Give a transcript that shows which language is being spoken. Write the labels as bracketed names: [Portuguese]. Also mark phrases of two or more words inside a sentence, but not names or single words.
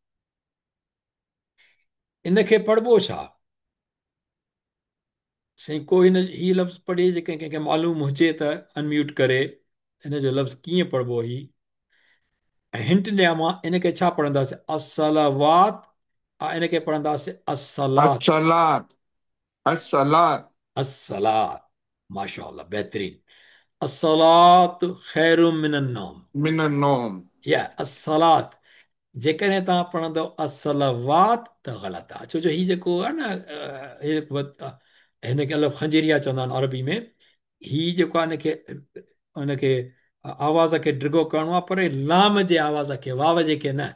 [Sindhi] इनखे पढ़िबो छा? साईं को हिन ही लफ़्ज़ पढ़े, जेके कंहिंखे मालूम हुजे त अनम्यूट करे, हिन जो लफ़्ज़ कीअं पढ़िबो ही। ऐं हिंट ॾियां मां, इनखे छा पढ़ंदासीं? असलवात, इनखे पढ़ंदासीं असलात। अस्सलात, अस्सलात असलात, [Arabic] ما شاء الله, [Sindhi] बहितरीन। [Arabic] الصلاة خير من النوم, من النوم. [Sindhi] या असलात। जेकॾहिं तव्हां पढ़ंदव असलवात त ग़लति आहे, छो जो हीउ जेको आहे न, हिनखे अलॻि खंजेरिया चवंदा आहिनि अरबी में। हीउ जेको आहे हिनखे, हुनखे आवाज़ खे डिघो करिणो आहे, पर लाम जे आवाज़ खे, वाव जेके न।